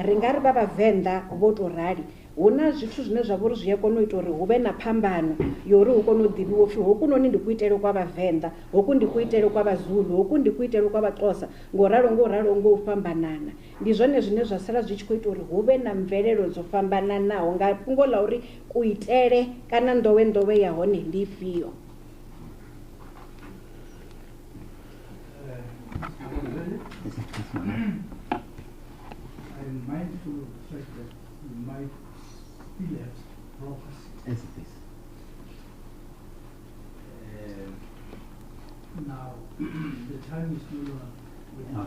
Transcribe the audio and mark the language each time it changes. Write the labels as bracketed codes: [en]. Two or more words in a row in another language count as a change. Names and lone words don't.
[ve] Ri nga ri vha Vhavenḓa vho to rali huna zwithu zwine zwa vha uri zwi a kona u ita uri hu vhe na phambano yori hu kone u ḓivhiwa upfhi hokunoni ndi kuitele kwa vhavenḓa, hoku ndi kuitele kwa vhazulu, hoku ndi kuitele kwa vhaxhosa, ngo u fhambanana. Ndi zwone zwine zwa sala zwi tshi khou ita uri hu vhe na mvelelo dzo fhambananaho nga fhungo ḽa uri kuitele kana nḓowenḓowe ya hone ndi ifhio. [en] I'm mindful of the fact that you might still have prophecy. Yes, it is. Now, the time is no longer with us.